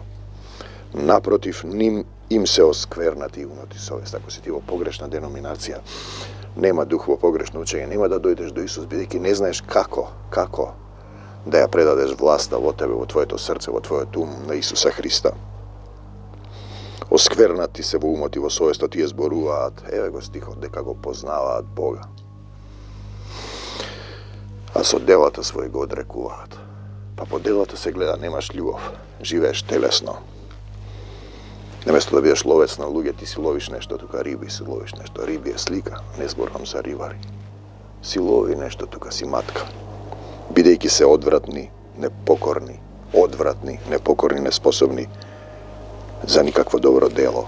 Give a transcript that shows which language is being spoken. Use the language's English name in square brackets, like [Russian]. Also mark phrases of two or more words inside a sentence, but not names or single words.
[Macedonian] Напротив, им се осквернати уноти совест. Ако си ти ово погрешна деноминација, нема духово погрешно учење, нема да дојдеш до Исус, бидики не знаеш како да ја предадеш власта во тебе, во твоје то срце, во твоје тум на Исуса Христа. Осквернати се во умоти во совест, ти је зборуват, ево го стихо, дека го познават Бога. А со делата својега одрекуват. Па по делата се гледа, немаш љубав, живееш телесно. Намјесто да будеш ловец на луѓе, ти си ловиш нешто, тука риби си ловиш нешто. Риби је слика, не зборам за рибари. Си лови нешто, тука си матка. Бидејќи се одвратни, непокорни, неспособни за никакво добро дело.